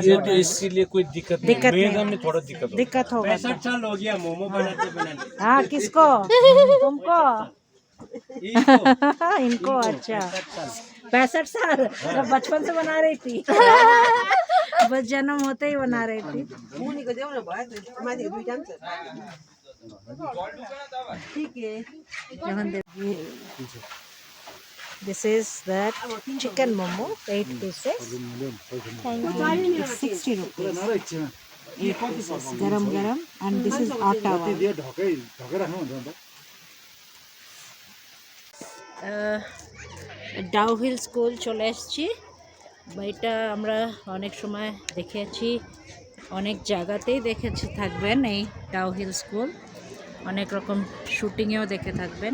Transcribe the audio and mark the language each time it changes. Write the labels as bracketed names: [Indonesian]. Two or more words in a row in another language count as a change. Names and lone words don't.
[Hindi] ये तो इसीलिए कोई दिक्कत नहीं, मेरे में थोड़ा दिक्कत दिक्कत होगा। 65 साल हो गया मोमो बनाते बनाते। हाँ, किसको? तुमको? इनको? अच्छा 65 साल, मैं बचपन से बना रही थी। बस जन्म होते ही बना रही थी। [Nepali] मुनी को देऊ न भयो माथि दुईटा पनि छ। [Hindi] ठीक है। [English] This is that chicken momo, 8 pieces. Thank you. It's 60 rupees. 8 pieces, [Hindi] गरम गरम, [English] and this is atta one. [Bangla] ডাউ হিল স্কুল চলে এসেছি। এটা আমরা অনেক সময় দেখেছি, অনেক জায়গাতেই দেখেছি থাকবেন এই ডাউ হিল স্কুল, অনেক রকম শুটিংয়েও দেখে থাকবেন।